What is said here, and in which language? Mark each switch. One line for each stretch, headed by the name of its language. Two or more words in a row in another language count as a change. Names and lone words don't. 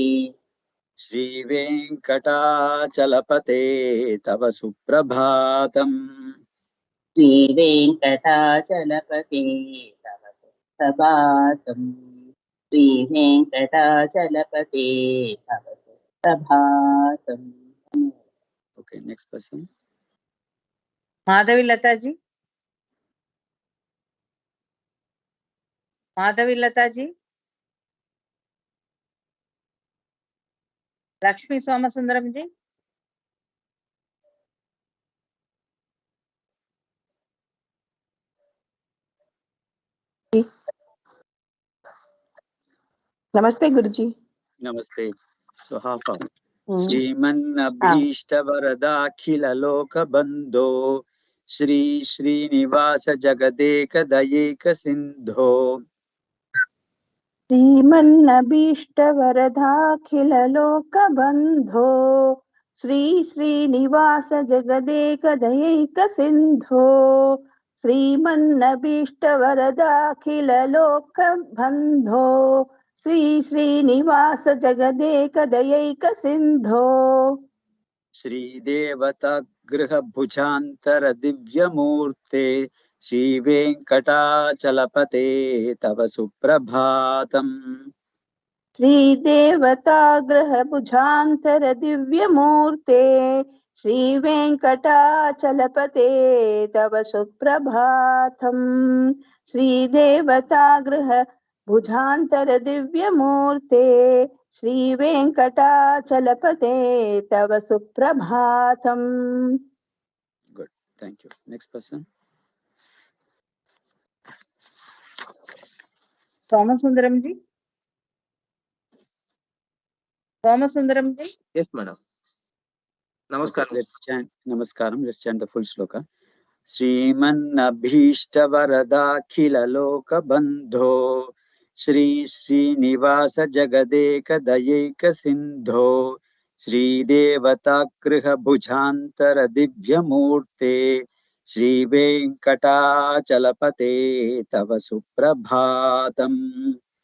Sanskrit: श्रीवेङ्कटाचलपते तव सुप्रभातम् श्रीवेङ्कटाचलपते तव सुप्रभातम् श्रीवेङ्कटाचलपते तव सुप्रभातम्.
English: Okay, next person. Madhavi Lata-ji. Madhavi Lata-ji. Lakshmi Somasundaram-ji.
Telugu: నమస్తే గురుజీ.
English: Namaste. So half hour.
Sanskrit: श्रीमन्नभीष्टवरदाखिल लोकबन्धो श्री श्रीनिवास जगदेक दयैक सिन्धो శ్రీమన్నభీష్టవరదాఖిల లోకబంధో శ్రీ శ్రీనివాస జగదేక దయైక సింధో శ్రీమన్నభీష్టవరదాఖిల లోకబంధో శ్రీ శ్రీనివాస జగదేక దయైక సింధో श्रीदेवतागृह भुजान्तर दिव्यमूर्ते श्री वेङ्कटाचलपते तव सुप्रभातम्. श्रीदेवताग्रहभुजान्तर दिव्यमूर्ते श्रीवेङ्कटाचलपते तव सुप्रभातम् श्रीदेवताग्रहभुजान्तर दिव्यमूर्ते श्रीवेङ्कटाचलपते तव सुप्रभातम्.
English: Good. Thank you. Next person. Somasundaramji. Somasundaramji. Yes, madam. Namaskaram. Okay, let's chant Namaskaram. Let's chant the full sloka.
Sanskrit: श्रीमन्नभीष्टवरदाखिललोक श्री श्रीनिवास जगदेक दयैक सिन्धो श्री देवतागृह भुजान्तर दिव्यमूर्ते श्री वेङ्कटाचलपते तव सुप्रभातम्.